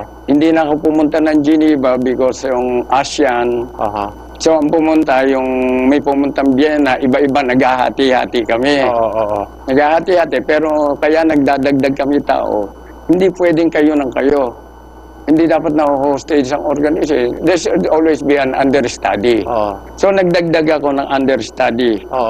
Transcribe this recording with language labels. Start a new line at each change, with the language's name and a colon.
Filipino: Hindi na ako pumunta ng Geneva because yung ASEAN. So ang pumunta, may pumuntang Vienna, iba-iba, naghahati-hati kami. Naghahati-hati, pero kaya nagdadagdag kami tao. Hindi pwedeng kayo ng kayo. Hindi dapat na-hostage ang organization.
English: There should always be an understudy.
Filipino: So nagdagdag ako ng understudy.